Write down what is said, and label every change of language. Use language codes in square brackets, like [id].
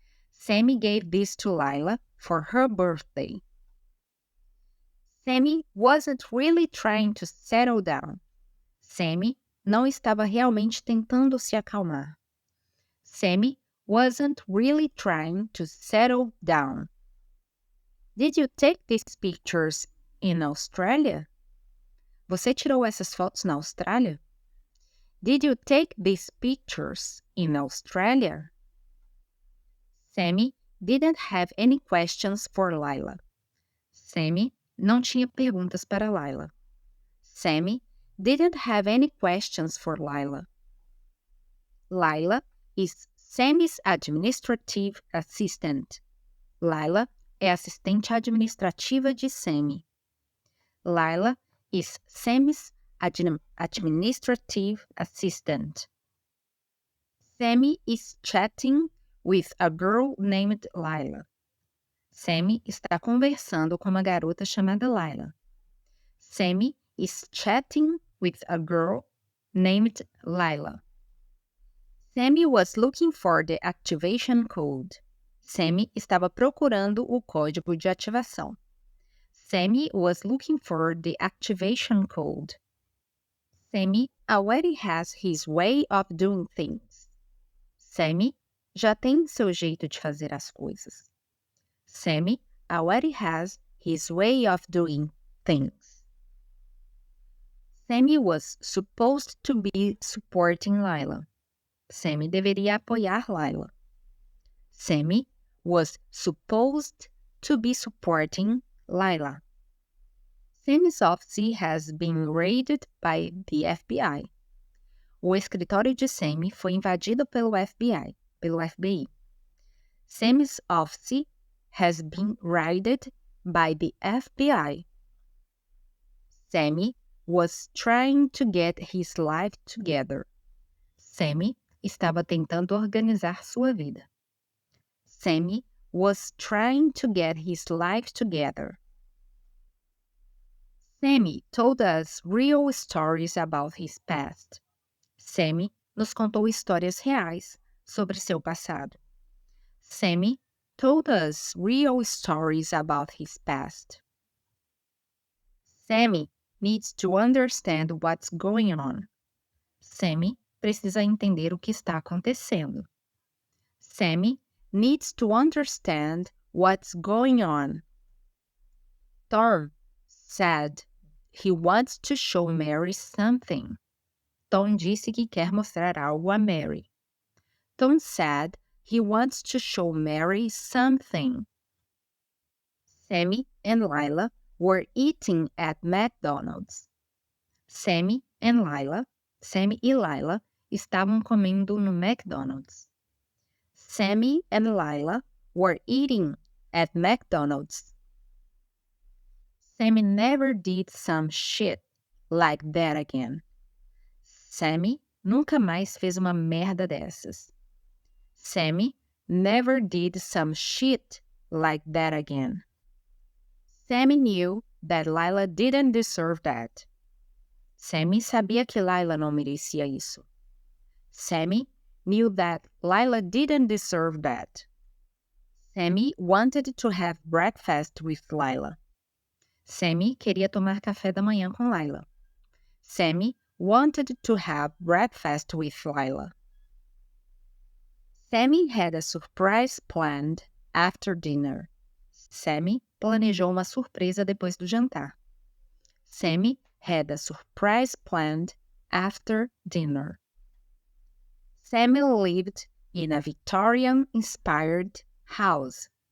[en] Sammy gave this to Lila for her birthday. Sammy wasn't really trying to settle down. [pt] Sammy não estava realmente tentando se acalmar. [en] Sammy wasn't really trying to settle down. Did you take these pictures in Australia? [pt] Você tirou essas fotos na Austrália? [en] Did you take these pictures in Australia? Sammy didn't have any questions for Lila. [pt] Sammy não tinha perguntas para Lila. [en] Sammy didn't have any questions for Lila. Lila is Sammy's administrative assistant. [pt] Lila é assistente administrativa de Sammy. [en] Lila is Sammy's administrative assistant. Sammy is chatting with a girl named Lila. [pt] Sammy está conversando com uma garota chamada Lila. [en] Sammy is chatting with a girl named Lila. Sammy was looking for the activation code. [pt] Sammy estava procurando o código de ativação. [en] Sammy was looking for the activation code. Sammy already has his way of doing things. [pt] Sammy já tem seu jeito de fazer as coisas. [en] Sammy already has his way of doing things. Sammy was supposed to be supporting Lila. [pt] Sammy deveria apoiar Lila. [en] Sammy was supposed to be supporting Lila. Sammy's office has been raided by the FBI. [pt] O escritório de Sammy foi invadido pelo FBI. [en] Sammy's office has been raided by the FBI. Sammy was trying to get his life together. [pt] Sammy estava tentando organizar sua vida. [en] Sammy was trying to get his life together. Sammy told us real stories about his past. [pt] Sammy nos contou histórias reais sobre seu passado. [en] Sammy told us real stories about his past. Sammy needs to understand what's going on. [pt] Sammy precisa entender o que está acontecendo. [en] Sammy needs to understand what's going on. Tom said he wants to show Mary something. [pt] Tom disse que quer mostrar algo a Mary. [en] Tom said he wants to show Mary something. Sammy and Lila were eating at McDonald's. [pt] Sammy e Lila estavam comendo no McDonald's. [en] Sammy and Lila were eating at McDonald's. Sammy never did some shit like that again. [pt] Sammy nunca mais fez uma merda dessas. [en] Sammy never did some shit like that again. Sammy knew that Lila didn't deserve that. [pt] Sammy sabia que Lila não merecia isso. [en] Sammy knew that Lila didn't deserve that. Sammy wanted to have breakfast with Lila. [pt] Sammy queria tomar café da manhã com Lila. [en] Sammy wanted to have breakfast with Lila. Sammy had a surprise planned after dinner. [pt] Sammy planejou uma surpresa depois do jantar. [en] Sammy had a surprise planned after dinner. Sammy lived in a Victorian-inspired house.